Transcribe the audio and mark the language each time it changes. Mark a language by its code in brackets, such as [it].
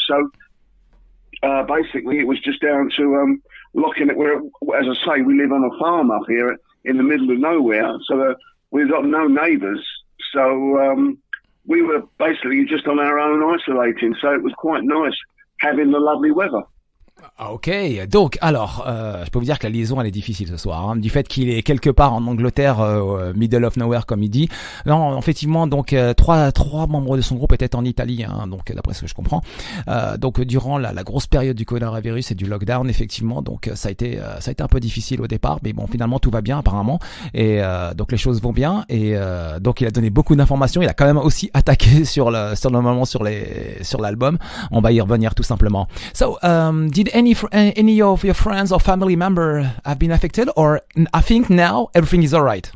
[en] So basically, it was just down to locking it. Where, as I say, we live on a farm up here in the middle of nowhere, so we've got no neighbours. So we were basically just on our own, isolating. So it was quite nice having the lovely weather. [fr] Ok, donc alors, je peux vous dire que la liaison elle est difficile ce soir, hein, du fait qu'il est quelque part en Angleterre, middle of nowhere comme il dit. Non, effectivement, donc trois membres de son groupe étaient en Italie, hein, donc d'après ce que je comprends. Donc durant la grosse période du coronavirus et du lockdown, effectivement, donc ça a été un peu difficile au départ, mais bon, finalement tout va bien apparemment, et donc les choses vont bien, et donc il a donné beaucoup d'informations. Il a quand même aussi attaqué sur l'album. On va y revenir tout simplement. [en] So, did any of your friends or family member have been affected, or I think now everything is all right?